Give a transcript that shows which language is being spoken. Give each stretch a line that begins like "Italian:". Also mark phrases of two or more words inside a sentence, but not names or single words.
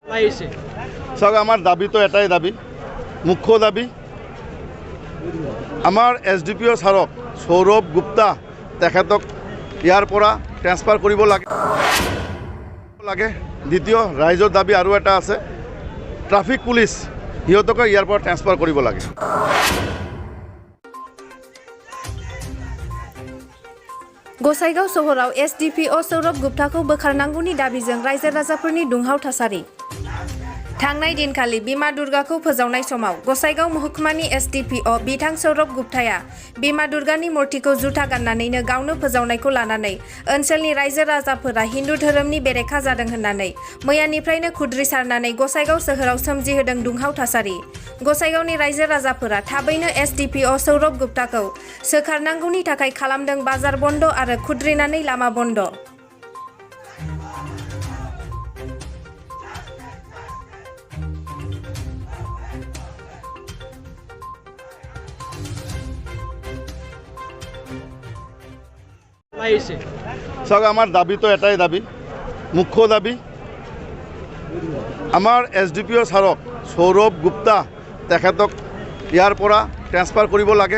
Assamese: চাওক আমাৰ দাবী তো এটাই দাবী, মুখ্য দাবী আমাৰ SDPO ছাৰক সৌৰভ গুপ্তা তেখেতক ইয়াৰ পৰা ট্ৰেন্সফাৰ কৰিব লাগে। দ্বিতীয় ৰাইজৰ দাবী আৰু এটা আছে, ট্ৰাফিক পুলিচ সিহঁতকে ইয়াৰ পৰা ট্ৰেন্সফাৰ কৰিব লাগে।
Bodo: गसाइगाव सहराव SDPO सौरभ गुप्ताखौ बोखारनांगौनि दाबिजों रायजो राजाफोरनि दुंहाव थासारि। थांनाय दिनखालि बिमा दुर्गाखौ फोजावनाय समाव गसाइगाव महकुमानि SDPO बिथां सौरभ गुप्ताया बिमा दुर्गानि मूर्तिखौ जुथा गाननानैनो गावनो फोजावनायखौ लानानै ओनसोलनि रायजो राजाफोरा हिन्दु धोरोमनि बेरेखा जादों होननानै मैयानिफ्रायनो खुद्रिसारनानै गसाइगाव सोहोराव सोमजिहोदों दुंहाव थासारि। गसाइगावनि रायजो राजाफोरा थाबैनो SDPO सौरभ गुप्ताखौ सोखारनांगौनि थाखाय खालामदों बाजार बन्द आरो खुद्रिनानै लामा बन्द।
Assamese: চাওক আমাৰ দাবী তো এটাই দাবী, মুখ্য দাবী আমাৰ SDPO ছাৰক সৌৰভ গুপ্তা তেখেতক ইয়াৰ পৰা ট্ৰেন্সফাৰ কৰিব লাগে।